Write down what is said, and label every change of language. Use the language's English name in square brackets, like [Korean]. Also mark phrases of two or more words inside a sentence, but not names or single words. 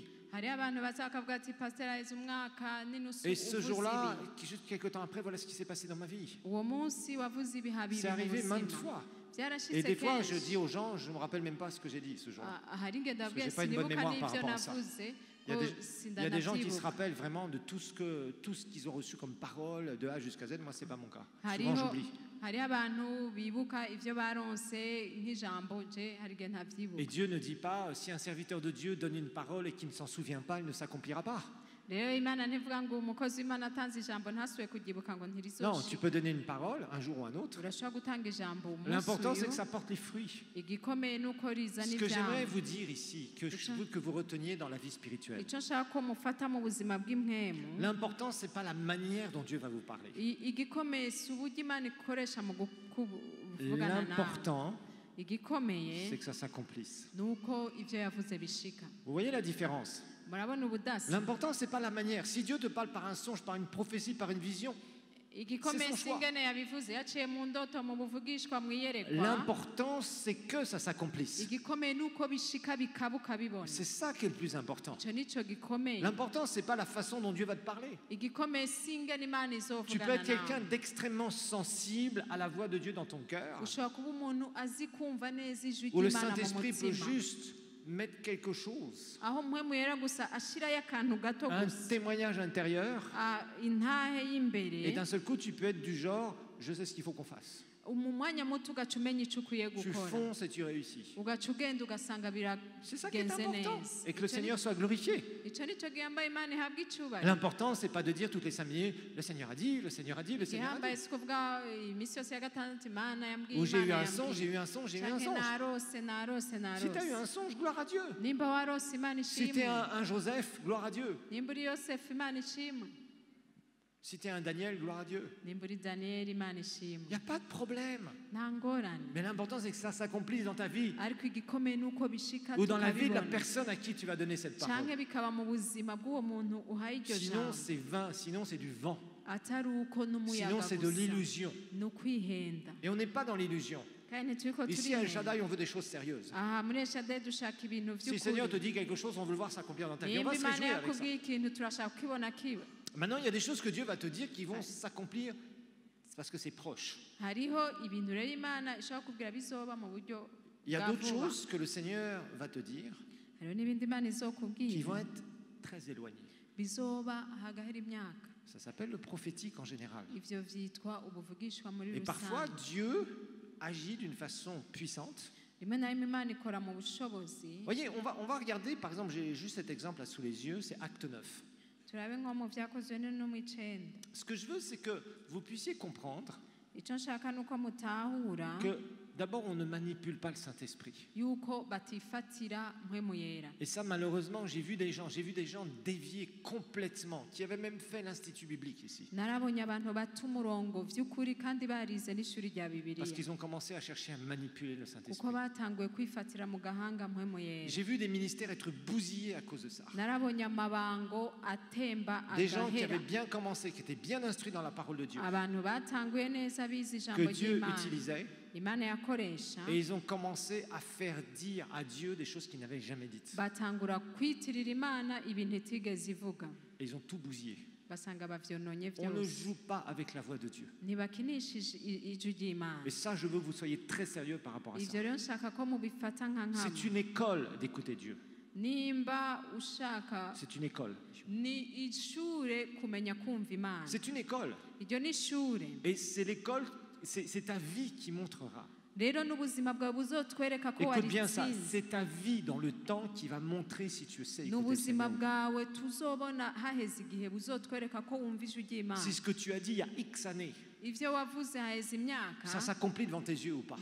[Rundi] hariho abantu baza bakavuga ati pasiteri aheze umwaka n'inusu [French] Et ce [Rundi] uvuze [French] jour-là, [Rundi] ibi [French] juste quelques temps après, voilà ce qui s'est passé dans ma vie. [Rundi] uwo munsi wavuze ibiha bibi [French] C'est [Rundi] mu [French] arrivé maintes [Rundi] buzima [French] fois. Et [Rundi] byarashitse [French] des fois, je [Rundi] kenshi [French] dis aux gens, je ne me rappelle même pas ce que j'ai dit ce jour-là. [Rundi] hari ingendo [French] Parce que [Rundi] abwiye [French] j'ai pas une bonne [Rundi] sinibuka [French] mémoire par [Rundi] n'ibyo [French] rapport à ça. [Rundi] navuze [French] Il y a [Rundi] ngo [French] il y a des gens qui se [Rundi] sindanavyibuka [French] rappellent vraiment de tout ce qu'ils ont reçu comme parole de A jusqu'à Z. Moi, c'est pas mon cas. Souvent, [Rundi] hariho [French] j'oublie. [Rundi] hariho abantu bibuka ivyo baronse nk'ijambo je hari igihe [French] Et [Rundi] ntavyibuka [French] Dieu ne dit pas, si un serviteur de Dieu donne une parole et qu'il ne s'en souvient pas, il ne s'accomplira pas. [Rundi] rero imana ntivuga ngo umukozi w'imana atanze ijambo ntasubiye kuryibuka ngo [French] Non, tu [Rundi] ntirizoshika [French] peux donner une parole un jour ou un autre. [Rundi] urashobora gutanga ijambo umunsi [French] L'important, c'est [Rundi] uyu [French] que ça porte les fruits. [Rundi] igikomeye nuko rizana [French] Ce que j'aimerais [Rundi] ivyambo [French] vous dire ici, que je veux que vous reteniez dans la vie spirituelle, [Rundi] ico nshaka ko mufata mu buzima bw'impwemu [French] l'important, c'est pas la manière dont Dieu va vous parler. [Rundi] igikomeye si uburyo imana ikoresha mu kuvugana nawe [French] L'important, [Rundi] igikomeye [French] c'est que ça s'accomplisse. [Rundi] ni uko ivyo yavuze bishika [French] Vous voyez la différence? [Rundi] murabona ubudasa [French] L'important, ce n'est pas la manière. Si Dieu te parle par un songe, par une prophétie, par une vision, [Rundi] igikomeye [French] C'est son choix. [Rundi] singene yabivuze yaciye mu ndoto mu buvugishwa mu iyerekwa [French] l'important, c'est que ça s'accomplisse. [Rundi] igikomeye nuko bishika bikabuka bibona [French] C'est ça qui est le plus important. [Rundi] ico nico gikomeye [French] L'important, ce n'est pas la façon dont Dieu va te parler. [Rundi] igikomeye singene imana [French] Tu peux [Rundi] izovugana [French] être quelqu'un [Rundi] nawe [French] d'extrêmement sensible à la voix de Dieu dans ton cœur, [Rundi] ushobora kuba umuntu azi kumva neza ijwi [French] où le [Rundi] ry'imana mu [French] Saint-Esprit peut [Rundi] mutima [French] juste mettre quelque chose, [Rundi] aho mpwemu yera gusa ashirayo akantu gato [French] un [Rundi] gusa [French] témoignage intérieur, [Rundi] intahe [French] et [Rundi] y'imbere [French] d'un seul coup, tu peux être du genre, je sais ce qu'il faut qu'on fasse. [Rundi] mu mwanya muto ugaca umenya icyo ukwiye [French] Tu [Rundi] gukora [French] fonces et tu réussis. [Rundi] ugaca ugenda ugasanga [French] C'est ça qui est [Rundi] biragenze [French] important. [Rundi] neza [French] Et que le Seigneur soit glorifié. [Rundi] icyo nicyo gihambaye imana ihabwa icyubahiro [French] L'important, c'est pas de dire toutes les 5 minutes, le Seigneur a dit, le Seigneur a dit, le Seigneur a [Rundi] gihambaye [French] dit. [Rundi] si kuvuga iminsi yose ya gatandatu imana yambwiye [French] Ou j'ai eu [Rundi] imana [French] un songe, j'ai [Rundi] yambwiye [French] eu un songe, j'ai eu un [Rundi] canke [French] songe. [Rundi] narose [French] Si tu as eu un songe, gloire à Dieu. [Rundi] nimba warose imana [French] Si tu es [Rundi] ishimwe [French] un Joseph, gloire à Dieu. [Rundi] nimba uri yosefu imana ishimwe [French] Si tu es un Daniel, gloire à Dieu. [Rundi] nimba uri daniyeli imana [French] Il [Rundi] ishimwe [French] n'y a pas de problème. [Rundi] nta ngorane [French] Mais l'important, c'est que ça s'accomplisse dans ta vie [Rundi] ariko igikomeye ni uko bishika [French] ou dans la vie de la [Rundi] tukabibona [French] personne à qui tu vas donner cette [Rundi] canke [French] parole. [Rundi] bikaba mu buzima bw'uwo muntu uhaye iryo [French] Sinon, [Rundi] jambo [French] c'est vain, sinon, c'est du vent. [Rundi] atari uko n'umuyaga [French] Sinon, c'est de [Rundi] gusa [French] l'illusion. [Rundi] ni ukwihenda [French] Et on n'est pas dans l'illusion. [Rundi] kandi ntituriko [French] Ici, à El [Rundi] turihenda [French] Shaddai, on veut des choses sérieuses. [Rundi] aha muri eshade dushaka ibintu [French] Si le Seigneur te [Rundi] vy'ukuri [French] dit quelque chose, on veut le voir s'accomplir dans ta vie. On [Rundi] nimba [French] va se [Rundi] imana [French] réjouir avec ça. [Rundi] yakubwiye ikintu turashaka kukibona kiba [French] Maintenant, il y a des choses que Dieu va te dire qui vont s'accomplir parce que c'est proche. [Rundi] hariho ibintu rero imana ishobora kubwira bizoba mu buryo [French] Il y a [Rundi] bwa [French] d'autres [Rundi] vuba [French] choses que le Seigneur va te dire [Rundi] hariho n'ibindi imana [French] qui [Rundi] izokubwira [French] vont être très éloignées. [Rundi] bizoba hagahera imyaka [French] Ça s'appelle le prophétique en général. [Rundi] ivyo vyitwa ubuvugishwa muri [French] Et parfois, [Rundi] rusange [French] Dieu agit d'une façon puissante. [Rundi] rimwe na rimwe imana ikora mu bushobozi [French] Voyez, on va regarder, par exemple, j'ai juste cet exemple là sous les yeux, c'est Acte 9. [Rundi] turabe nko mu vyakozwe no mu icenda [French] Ce que je veux, c'est que vous puissiez comprendre [Rundi] ico nshaka nuko mutahura [French] que d'abord, on ne manipule pas le Saint-Esprit. [Rundi] yuko batifatira mpwemu yera [French] Et ça, malheureusement, j'ai vu des gens dévier complètement, qui avaient même fait l'Institut biblique ici. [Rundi] narabonye abantu bata umurongo vy'ukuri kandi barize n'ishuri rya [French] Parce [Rundi] bibiliya [French] qu'ils ont commencé à chercher à manipuler le [Rundi] kuko [French] Saint-Esprit. [Rundi] batanguye kwifatira mu gahanga mpwemu yera [French] J'ai vu des ministères être bousillés à cause de ça. [Rundi] narabonye amabango atemba [French] Des gens qui [Rundi] agahera [French] avaient bien commencé, qui étaient bien instruits dans la parole de Dieu, [Rundi] abantu batanguye neza bize ijambo [French] que Dieu [Rundi] ry'imana [French] utilisait, [Rundi] imana yakoresha [French] et ils ont commencé à faire dire à Dieu des choses qu'ils n'avaient jamais dites. [Rundi] batangura kwitirira imana ibintu itigeze ivuga [French] Et ils ont tout bousillé. [Rundi] basanga bavyononye [French] On ne [Rundi] vyose [French] joue pas avec la voix de Dieu. [Rundi] ntibakinishije ijwi ry'imana [French] Et ça, je veux que vous soyez très sérieux par rapport à ça. [Rundi] ivyo rero nshaka ko mubifata nka nkama [French] C'est une école d'écouter Dieu. [Rundi] nimba ushaka [French] C'est une école. [Rundi] ni ishure kumenya kumva imana [French] C'est une école. [Rundi] iryo ni ishure [French] Et c'est l'école, c'est ta vie qui montrera. [Rundi] rero n'ubuzima bwawe buzotwereka ko [French] Écoute bien ça, [Rundi] waritsinze [French] c'est ta vie dans le temps qui va montrer si tu sais écouter le [Rundi] n'ubuzima [French] Seigneur. [Rundi] bwawe tuzobona haheze igihe buzotwereka ko wumva ijwi ry'imana [French] Si ce que tu as dit il y a X années, [Rundi] ivyo wavuze haheze imyaka [French] ça s'accomplit devant tes yeux ou pas.